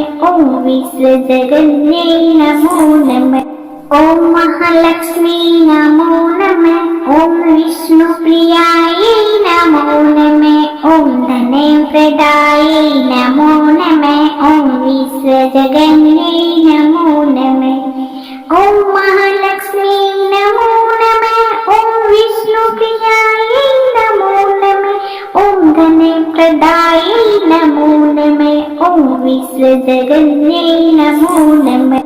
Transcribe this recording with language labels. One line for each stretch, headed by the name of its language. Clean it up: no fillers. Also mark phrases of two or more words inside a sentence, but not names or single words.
Sanskrit: ഓം വിശ്വജഗന്യൈ നമോ നമഃ. ഓം മഹാലക്ഷ്മി നമോ നമഃ. ഓം വിഷ്ണുപ്രിയായൈ നമോ നമഃ. ഓം ധനപ്രദായൈ നമോ നമഃ. ഓം വിശ്വജഗന്യൈ നമോ നമഃ. ओम महालक्ष्मी नमो नमः। ओम विष्णुप्रियायै नमो नमः। ओम धनप्रदायै नमो नमः। ओम विश्वजगन्यै नमो नमः।